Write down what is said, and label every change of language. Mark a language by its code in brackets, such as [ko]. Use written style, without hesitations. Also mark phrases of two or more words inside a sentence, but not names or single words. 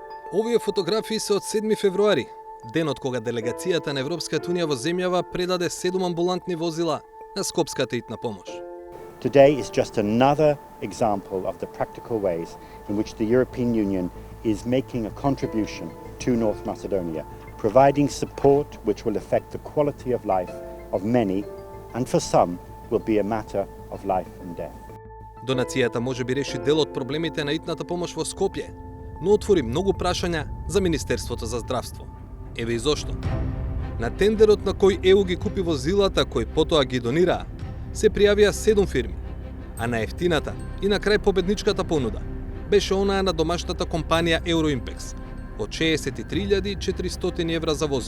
[mk] Овие фотографии се од 7 февруари, денот кога делегацијата на Европската унија во земјава предаде 7 амбулантни возила на Скопската итна помош. [en] Today is just another example of the practical ways in which the European Union is making a contribution to North Macedonia, providing support which will affect the quality of life of many, and for some will be a matter of life and death. [mk] Донацијата може би реши дел од проблемите на итната помош во Скопје, но отвори многу прашања за Министерството за здравство. Еве и зошто. На тендерот на кој ЕУ ги купи возилата кои потоа ги донираа, се пријавија 7 фирми, а на ефтината и на крај победничката понуда беше онаа на домашната компанија Euroimpex од 63.400 евра за возило.